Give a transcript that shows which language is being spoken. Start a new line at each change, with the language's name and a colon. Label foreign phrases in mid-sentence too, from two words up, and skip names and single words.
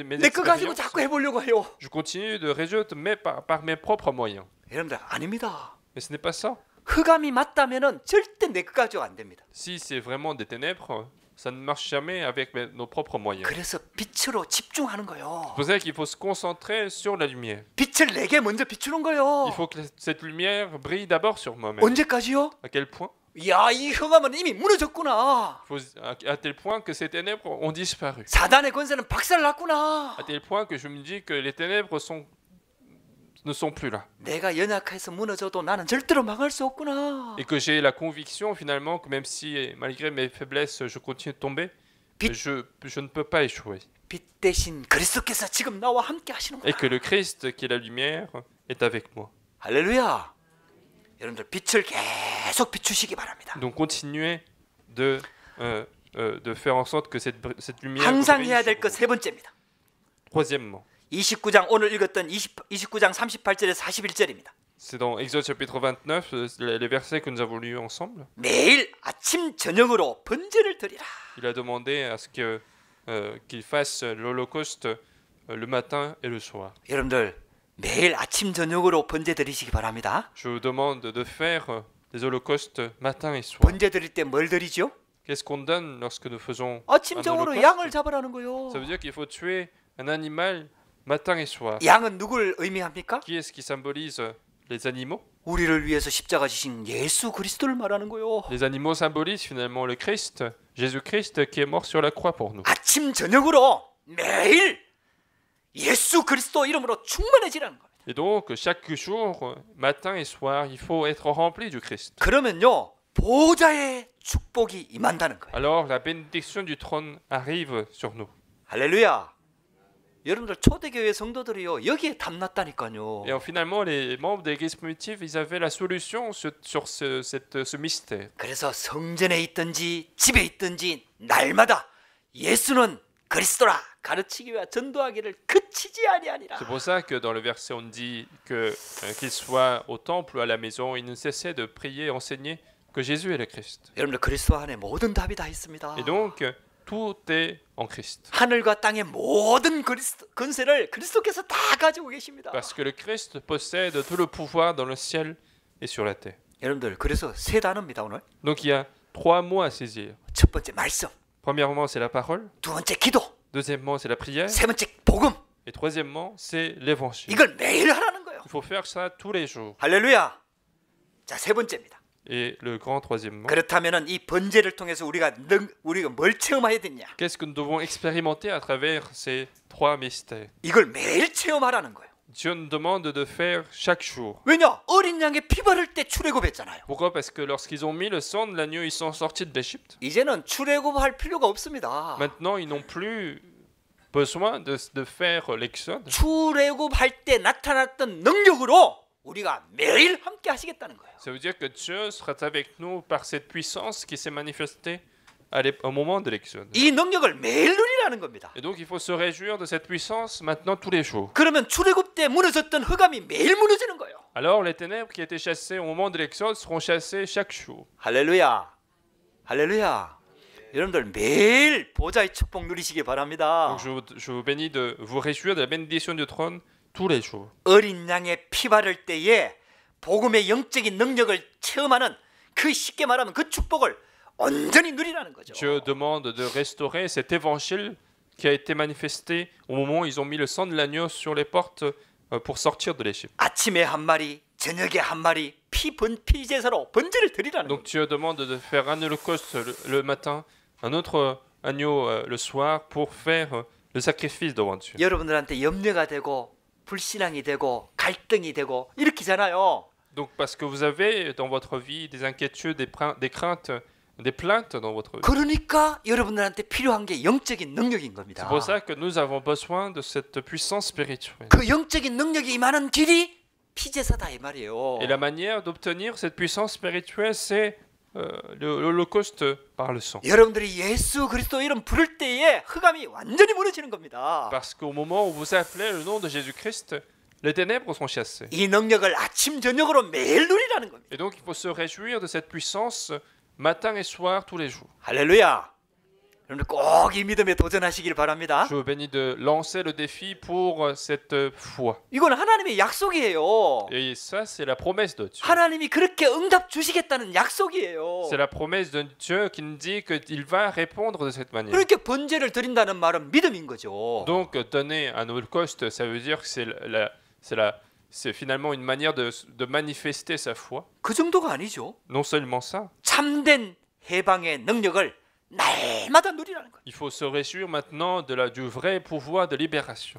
Korean: 내 거 가지고
French: expériences.
Korean: 자꾸 해보려고 해요.
French: Je continue de résoudre par mes propres moyens.
Korean: 여러분들 아닙니다.
French: Mais ce n'est pas ça.
Korean: 흑암이 맞다면은 절대 내 거 가지고 안 됩니다.
French: Si c'est vraiment des ténèbres, ça ne marche jamais avec nos propres moyens.
Korean: 그래서 빛으로 집중하는 거예요.
French: C'est pour ça qu'il faut se concentrer sur la lumière.
Korean: 빛을 내게 먼저 비추는 거예요.
French: Il faut que cette lumière brille d'abord sur moi-même.
Korean: 언제까지요?
French: À quel point?
Korean: 야, 이 흑암은 이미 무너졌구나.
French: À tel point que ces ténèbres ont disparu.
Korean: 사단의 권세는 박살났구나.
French: À tel point que je me dis que les ténèbres ne sont plus là.
Korean: 내가 연약해서 무너져도 나는 절대로 망할 수 없구나.
French: Et que j'ai la conviction finalement que même si malgré mes faiblesses je continue de tomber, je ne peux pas échouer.
Korean: 빛 대신 그리스도께서 지금 나와 함께 하시는
French: Et
Korean: 거야.
French: que le Christ qui est la lumière est avec moi.
Korean: 할렐루야. 여러분들 빛을 계속 비추시기 바랍니다.
French: Donc continuez de faire en sorte que cette lumière
Korean: 항상
French: brille
Korean: 해야
French: sur
Korean: 될 것
French: vous.
Korean: 세 번째입니다.
French: Troisièmement,
Korean: 29장 오늘 읽었던 29장 38절에서 41절입니다.
French: c'est dans Exode chapitre 29, les versets que nous avons lus ensemble.
Korean: 매일 아침 저녁으로 번제를 드리라.
French: Il a demandé à ce qu'il fasse l'holocauste le matin et le soir.
Korean: 여러분들 매일 아침 저녁으로 번제 드리시기 바랍니다.
French: Je vous demande de faire des holocaustes matin et soir.
Korean: 번제 드릴 때 뭘 드리죠?
French: Qu'est-ce qu'on donne lorsque nous faisons
Korean: 아침
French: un
Korean: 저녁으로
French: holocauste?
Korean: 양을 잡으라는 거요.
French: Ça veut dire qu'il faut tuer un animal matin et soir.
Korean: 양은 누굴 의미합니까?
French: Qui est-ce qui symbolise les animaux?
Korean: 우리를 위해서 십자가 지신 예수 그리스도를 말하는 거요.
French: Les animaux symbolisent finalement le Christ, Jésus-Christ qui est mort sur la croix pour nous.
Korean: 아침 저녁으로 매일 예수 그리스도 이름으로 충만해지라는 겁니다.
French: Et donc, chaque jour, matin et soir, il faut être rempli du Christ.
Korean: 그러면요 보호자의 축복이 임한다는 거예요.
French: Alors, la bénédiction du trône arrive sur nous.
Korean: 할렐루야. 여러분들 초대교회 성도들이요 여기에 담났다니까요.
French: Et finalement, les membres de l'église primitive, ils avaient la solution sur ce mystère.
Korean: 그래서 성전에 있든지 집에 있든지 날마다 예수는 그리스도라 가르치기 위하 전도하기를 그치지 아니하니라.
French: C'est pour ça que dans le verset, on dit qu'il soit au temple ou à la maison, il ne cessait de prier et enseigner que Jésus est le Christ.
Korean: 여러분들 그리스도 안에 모든 답이 다 있습니다.
French: Et donc, tout est en Christ.
Korean: 하늘과 땅의 모든 권세를 그리스도께서 다 가지고 계십니다.
French: Parce que le Christ possède tout le pouvoir dans le ciel et sur la terre.
Korean: 여러분들 그래서 세 단어입니다 오늘.
French: Donc, il y a 3 mots à saisir.
Korean: 첫 번째 말씀,
French: Premièrement, c'est la parole.
Korean: 두 번째 기도,
French: Deuxièmement, c'est la prière.
Korean: 세 번째 복음.
French: Et troisièmement, c'est l'évangile.
Korean: 이걸 매일 하라는 거예요.
French: Il faut faire ça tous les jours.
Korean: 할렐루야. 자, 세 번째입니다.
French: Et le grand troisièmement,
Korean: 그렇다면은 이 번제를 통해서 우리가 뭘 체험해야 되냐?
French: qu'est-ce que nous devons expérimenter à travers ces 3 mystères?
Korean: 이걸 매일 체험하라는 거예요.
French: Dieu nous demande de faire chaque jour.
Korean: 왜냐? 어린 양의 피 바를 때 출애굽했잖아요.
French: Pourquoi? Parce que lorsqu'ils ont mis le sang de l'agneau, ils sont sortis de l'Égypte.
Korean: 이제는 출애굽할 필요가 없습니다.
French: Maintenant, ils n'ont plus besoin de faire l'exode.
Korean: 출애굽할 때 나타났던 능력으로 우리가 매일 함께 하시겠다는 거예요.
French: Ça veut dire que Dieu sera avec nous par cette puissance qui s'est manifestée au moment de l'exode.
Korean: 이 능력을 매일 누리라는 겁니다.
French: Et donc, il faut se réjouir de cette puissance maintenant tous les jours.
Korean: 그러면 출애굽 때 무너졌던 흑암이 매일 무너지는 거예요.
French: Alors, les ténèbres qui étaient chassées au moment de l'exode seront chassées chaque jour.
Korean: 할렐루야. 할렐루야. 여러분들 매일 보좌의 축복 누리시기 바랍니다.
French: Donc, je vous bénis de vous réjouir de la bénédiction du trône tous les jours.
Korean: 어린 양의 피 바를 때에 복음의 영적인 능력을 체험하는 그 쉽게 말하면 그 축복을 온전히 누리라는 거죠.
French: Dieu demande de restaurer cet évangile qui a été manifesté au moment où ils ont mis le sang de l'agneau sur les portes pour sortir de l'Égypte.
Korean: 아침에 한 마리, 저녁에 한 마리 피 제사로 번제를 드리라는
French: Donc
Korean: 거죠.
French: Dieu demande de faire un holocauste le matin, un autre agneau le soir pour faire le sacrifice devant Dieu.
Korean: 여러분들한테 염려가 되고 불신앙이 되고 갈등이 되고 이렇게잖아요.
French: Donc parce que vous avez dans votre vie des inquiétudes, des craintes des plaintes dans votre vie.
Korean: 그러니까 여러분들한테 필요한 게 영적인 능력인
French: C'est
Korean: 겁니다.
French: pour ça que nous avons besoin de cette puissance spirituelle.
Korean: 그 영적인 능력이 임하는 길이 피제사다 이 말이에요.
French: Et la manière d'obtenir cette puissance spirituelle, c'est l'Holocauste par le sang.
Korean: 여러분들이 예수 그리스도 이름 부를 때에 흑암이 완전히 무너지는 겁니다.
French: Parce qu'au moment où vous appelez le nom de Jésus-Christ, les ténèbres sont chassées.
Korean: 이 능력을 아침 저녁으로 매일 누리라는 겁니다.
French: Et donc il faut se réjouir de cette puissance matin et soir tous les jours.
Korean: 할렐루야. 여러분들 꼭 이 믿음에 도전하시길 바랍니다.
French: Je vous bénis de lancer le défi pour cette foi.
Korean: 이건 하나님의 약속이에요.
French: Et ça, c'est la promesse de Dieu.
Korean: 하나님이 그렇게 응답 주시겠다는 약속이에요.
French: C'est la promesse de Dieu qui nous dit qu'il va répondre de cette manière.
Korean: 그렇게 번제를 드린다는 말은 믿음인 거죠.
French: Donc donner un holocauste, ça veut dire que c'est finalement une manière de manifester sa foi.
Korean: 그 정도가 아니죠.
French: Non seulement ça,
Korean: 참된 해방의 능력을 날마다 누리라는 거예요.
French: il faut se réjouir maintenant du vrai pouvoir de libération.